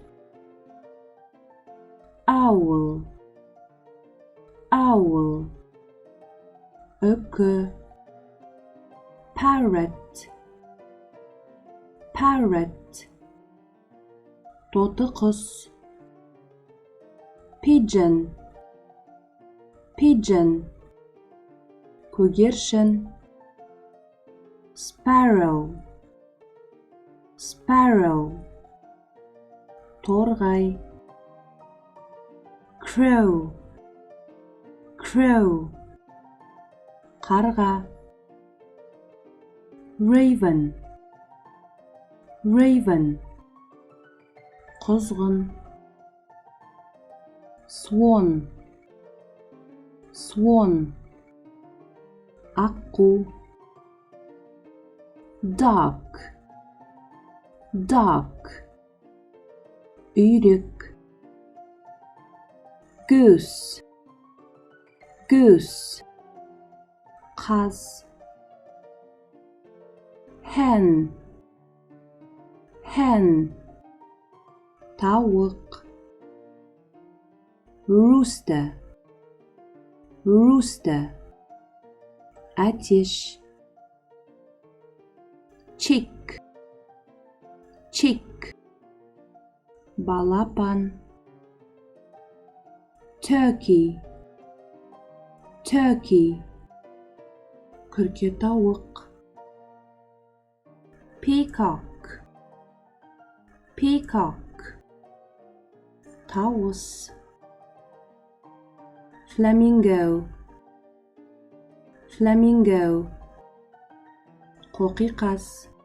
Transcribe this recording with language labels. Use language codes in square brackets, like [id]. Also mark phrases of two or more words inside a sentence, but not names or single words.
[en] Owl, owl, үкі. Parrot, parrot, тоты құс. Pigeon, pigeon, көгершін. Sparrow, sparrow, торғай. Crow, crow, қарға. Raven, raven, құзғын. Swan, swan, [kk] аққу. [en] Duck, duck, үйрек. Goose, goose, қаз. Hen, hen, тауық. Rooster, rooster, әтеш. Chick, chick, [kk] балапан. [en] Turkey, turkey, [kk] күрке тауық. [en] Peacock, peacock, тауыс. Flamingo, flamingo, қоқиқаз.